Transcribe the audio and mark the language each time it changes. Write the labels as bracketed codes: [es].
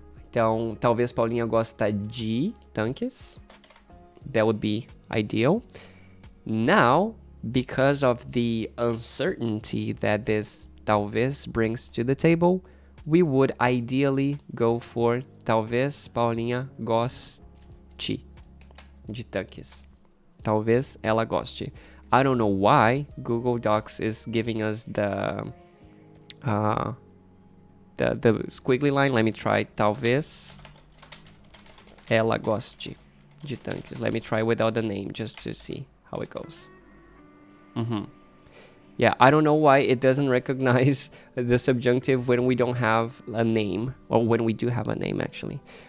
[pt] Então, talvez Paulinha gosta de tanques. [en] That would be ideal. Now, because of the uncertainty that this talvez brings to the table, we would ideally go for [pt] talvez Paulinha goste de tanques. Talvez ela goste. [en] I don't know why Google Docs is giving us the squiggly line. Let me try. [pt] Talvez ela goste de tanques. [en] Let me try without the name just to see how it goes. Yeah, I don't know why it doesn't recognize the subjunctive when we don't have a name, or when we do have a name, actually.